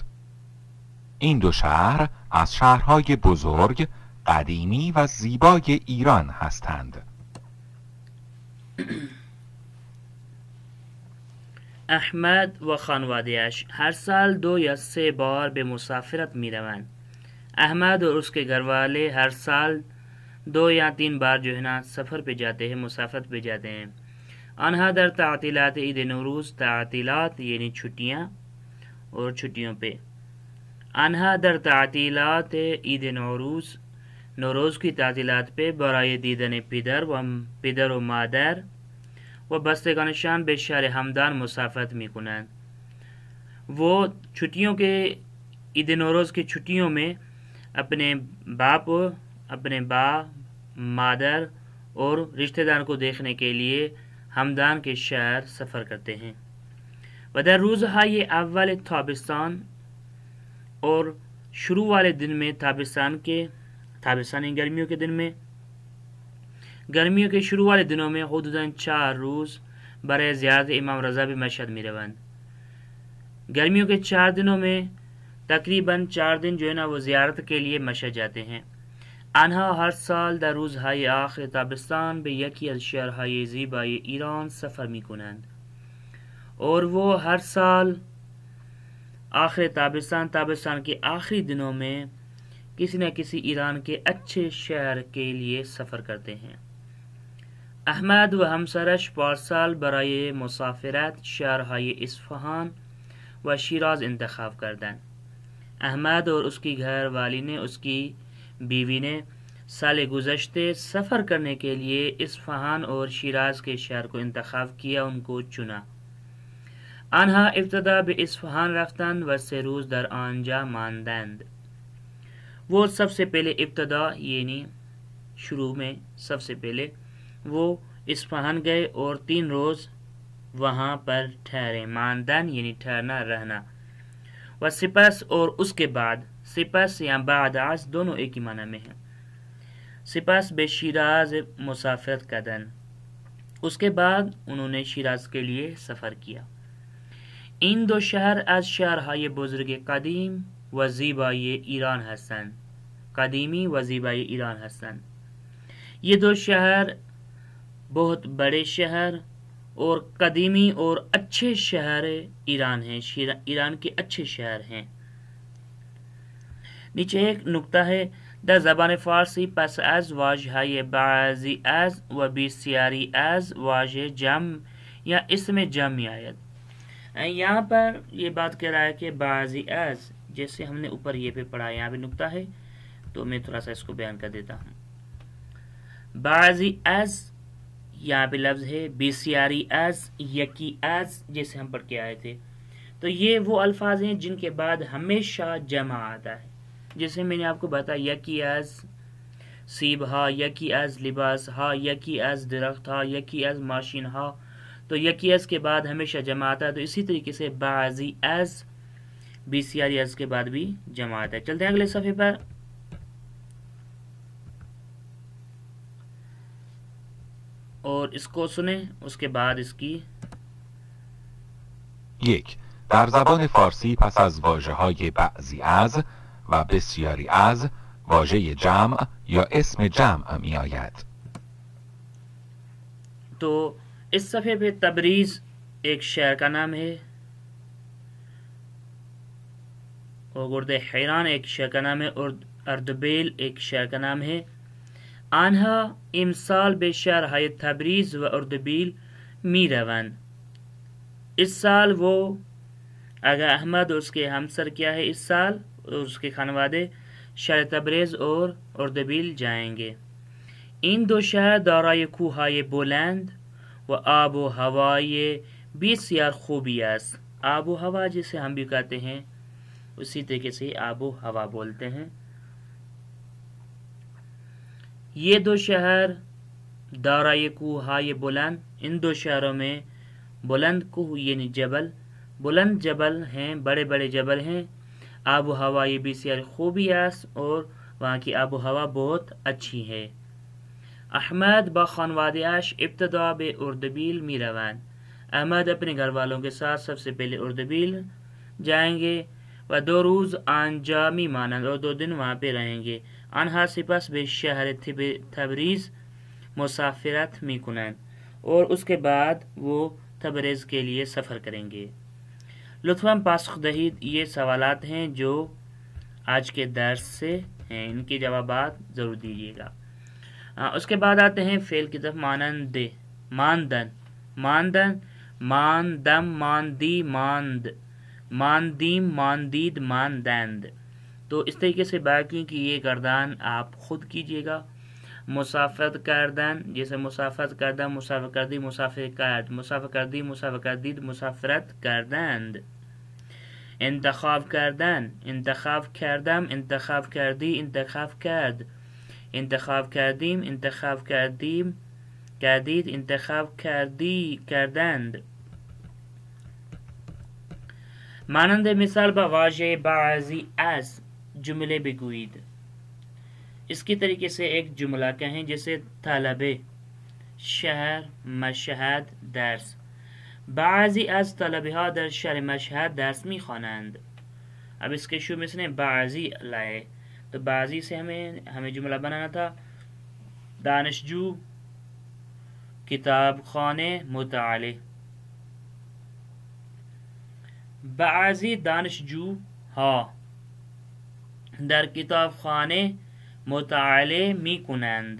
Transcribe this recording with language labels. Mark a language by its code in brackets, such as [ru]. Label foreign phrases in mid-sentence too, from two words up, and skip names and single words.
[fa] این 2 شهر از شهرهای بزرگ، قدیمی و زیبای ایران هستند. احمد و خانواده‌اش ہر سال 2 یا 3 بار به مسافرت می روند۔ [ur] احمد اور اس کے گھر والے ہر سال 2 یا 3 بار جو ہے نا سفر پہ جاتے ہیں، مسافرت پہ جاتے ہیں۔ [fa] آنها در تعطیلات عید نوروز، تعطیلات [ur] یعنی چھٹیاں اور چھٹیوں پہ، [fa] آنها در تعطیلات عید نوروز [ur] کی تعطیلات پہ [fa] برای دیدن پدر و مادر و بستگانشان به شهر همدان مسافرت میکنند۔ [ur] وہ چھٹیوں کے عید نوروز کی چھٹیوں میں اپنے باپ، مادر اور رشتہ دار کو دیکھنے کے لیے همدان کے شہر سفر کرتے ہیں۔ [fa] و در روزهای اول تابستان، [ur] اور شروع والے دن میں تابستانی گرمیوں کے دن میں، گرمیوں کے شروع والے دنوں میں [fa] حدوداً 4 روز برای زیارت امام رضا به مشهد می روند. [ur] گرمیوں کے 4 دنوں میں تقریباً 4 دن جو ہے نا وہ زیارت کے لیے مشا جاتے ہیں. [fa] آنها هر سال در روزهای آخر تابستان به یکی از شهرهای زیبای ایران سفر میکنند. [ur] اور وہ ہر سال آخر تابستان کے آخری دنوں میں کسی نہ کسی ایران کے اچھے شہر کے لیے سفر کرتے ہیں. [fa] احمد و همسرش پارسال برای مسافرت شهرهای اصفهان و شیراز انتخاب کردند. [ur] احمد اور اس کی گھر والی نے، اس کی بیوی نے سال گزشتے سفر کرنے کے لیے اصفہان اور شیراز کے شہر کو انتخاب کیا، ان کو چنا. [fa] آنها ابتدا به اصفهان رفتند و 3 روز در آنجا ماندند. [ur] وہ سب سے پہلے ابتدا یعنی شروع میں سب سے پہلے وہ اصفہان گئے اور 3 روز وہاں پر ٹھہرے. ماندن یعنی ٹھہرنا، رہنا. [fa] و سپس [ur] اور اس کے بعد، سپس یا بعد از دونوں ایک ہی معنی میں ہیں. [fa] سپس به شیراز مسافرت کردن، [ur] اس کے بعد انہوں نے شیراز کے لیے سفر کیا. [fa] این 2 شهر از شهرهای بزرگ قدیم و زیبای ایران هستند. قدیمی و زیبای ایران هستند. [ur] یہ 2 شہر بہت بڑے شہر اور قدیمی اور اچھے شہر ایران ہیں، ایران کے اچھے شہر ہیں. نیچے ایک نکتہ ہے: [fa] در زبان فارسی پس از واژه‌های بعضی از و بسیاری از واژه جمع یا اسم جمع می آید. [ur] یہاں پر یہ بات کہہ رہا ہے کہ [fa] بعضی از، [ur] جیسے ہم نے اوپر یہ پہ پڑھا، یہاں پہ نکتہ ہے تو میں تھوڑا سا اس کو بیان کر دیتا ہوں. [fa] بعضی از [ur] یہاں پہ لفظ ہے، [fa] بسیاری از، یکی از، [ur] جیسے ہم پڑھ کے آئے تھے. تو یہ وہ الفاظ ہیں جن کے بعد ہمیشہ جمع آتا ہے. جیسے میں نے آپ کو بتایا، [fa] یکی از سیب ہا، یکی از لباس ہا، یکی از درخت ہا، یکی از ماشین ہا. [ur] تو [fa] یکی از [ur] کے بعد ہمیشہ جمع آتا ہے. تو اسی طریقے سے [fa] بعضی از، بسیاری از [ur] کے بعد بھی جمع آتا ہے. چلتے ہیں اگلے صفحے پر. اور اس کو سنیں، اس کے بعد اس کی 1. [fa] در زبان فارسی پس از واژه‌های بعضی از و بسیاری از واژه جمع یا اسم جمع می آید. [ur] تو اس صفحے پہ تبریز ایک شہر کا نام ہے، اور گرد حیران ایک شہر کا نام ہے، اور اردبیل ایک شہر کا نام ہے. [fa] آنها امسال به شهرهای تبریز و اردبیل می روند. [ur] اس سال وہ آغا احمد اور اس کے ہمسر کیا ہے، اس سال اور اس کے خانوادے شہر تبریز اور اردبیل جائیں گے. [fa] این 2 شهر دارای کوههای بلند و آب و هوای بسیار خوبی است. [ur] آب و ہوا جسے ہم بھی کہتے ہیں، اسی طریقے سے آب و ہوا بولتے ہیں. یہ 2 شہر [fa] دارای کوہهای بلند، [ur] ان 2 شہروں میں بلند کوہ یعنی جبل، بلند جبل ہیں، بڑے بڑے جبل ہیں. [fa] آب و ہوا یہ بسیار خوبی است، [ur] اور وہاں کی آب و ہوا بہت اچھی ہے. [fa] احمد با خانواده‌اش ابتدا به اردبیل می روند. [ur] احمد اپنے گھر والوں کے ساتھ سب سے پہلے اردبیل جائیں گے. [fa] و 2 روز آنجا می مانند، [ur] اور 2 دن وہاں پہ رہیں گے. [fa] آنها سپس به شهر تبریز مسافرت می کنند، [ur] اور اس کے بعد وہ تبریز کے لیے سفر کریں گے. [fa] لطفاً پاسخ دہید، [ur] یہ سوالات ہیں جو آج کے درس سے ہیں، ان کے جوابات ضرور دیجیے گا. اس کے بعد آتے ہیں فعل کی طرف. [fa] مانند، ماندن، ماندن، ماندم، ماندی، ماند، ماندیم، ماندید، ماندند. [ur] تو اس طریقے سے باقی کی یہ گردان آپ خود کیجئے گا. [fa] مسافرت کردن، جیسے مسافرت کردن، مسافر کردی، مسافر کرد، مسافر کردی، مسافر کردید، مسافرت کردند. انتخاب کردن، انتخاب کردم، انتخاب کردی، انتخاب کرد، انتخاب کردیم، انتخاب کردیم، کردید، انتخاب کردی، کردند. مانند مثال با واژه بعضی از جملے بگویید. [ur] اس کی طریقے سے ایک جملہ کہیں، جیسے طلبه، شهر، مشهد، درس. [fa] بعضی از طلبه ها در شهر مشهد درس میخوانند. [ur] اب اس کے شروع میں اس نے بعضی لائے تو بعضی سے ہمیں جملہ بنانا تھا [fa] دانشجو کتاب خانه مطالعه. بعضی دانشجو ها در کتاب خانه مطالعه می کنند.